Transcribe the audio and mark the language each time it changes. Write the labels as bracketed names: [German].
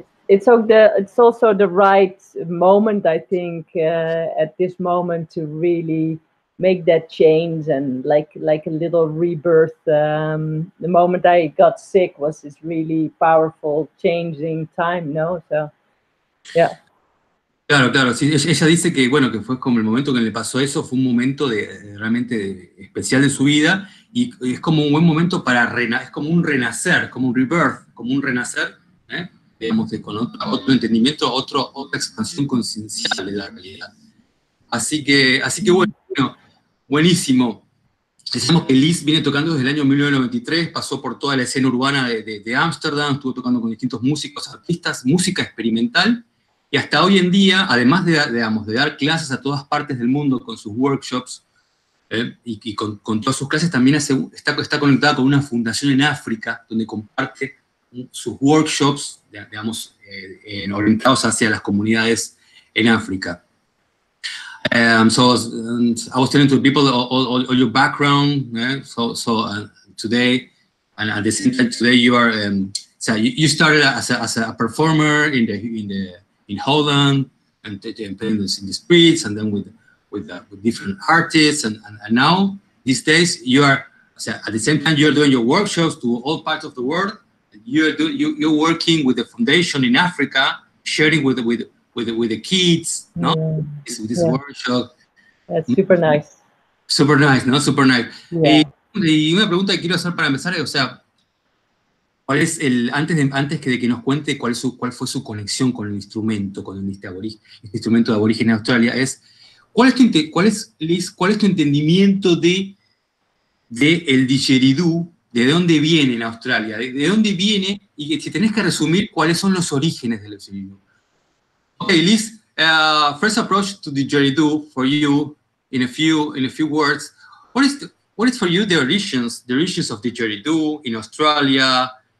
[English] It's also the right moment, I think, at this moment to really make that change, and like a little rebirth. The moment I got sick was this really powerful changing time, no? So, yeah. [Spanish] Claro. Sí, ella dice que, bueno, que fue como el momento que le pasó eso, fue un momento realmente especial de su vida, y es como un buen momento para es como un renacer, como un rebirth, como un renacer, digamos, con otro entendimiento, otra expansión conciencial de la realidad. Así que bueno, buenísimo. Decíamos que Liz viene tocando desde el año 1993, pasó por toda la escena urbana de Amsterdam, estuvo tocando con distintos músicos, artistas, música experimental, y hasta hoy en día, además de dar clases a todas partes del mundo con sus workshops, y con todas sus clases, también está conectada con una fundación en África, donde comparte sus workshops, digamos, orientados hacia las comunidades en África. [English] So I was telling to people all your background. Today, and at the same time, today you are. So you started as a performer in Holland, and playing in the streets, and then with different artists, and now these days you are. So at the same time, you are doing your workshops to all parts of the world. You're working with the foundation in Africa, sharing with the kids, no? This workshop. That's super nice. Super nice, ¿no? Super nice. Yeah. [Spanish] Y una pregunta que quiero hacer para empezar es, o sea, ¿cuál es antes que nos cuente cuál fue su conexión con el instrumento, con este instrumento de aborigen en Australia, ¿cuál es tu entendimiento de el didgeridoo? ¿De dónde viene en Australia? ¿De dónde viene? Y si tenés que resumir cuáles son los orígenes del didgeridoo. [English] Okay, Liz, first approach to didgeridoo for you in a few words. What is for you the origins of didgeridoo in Australia?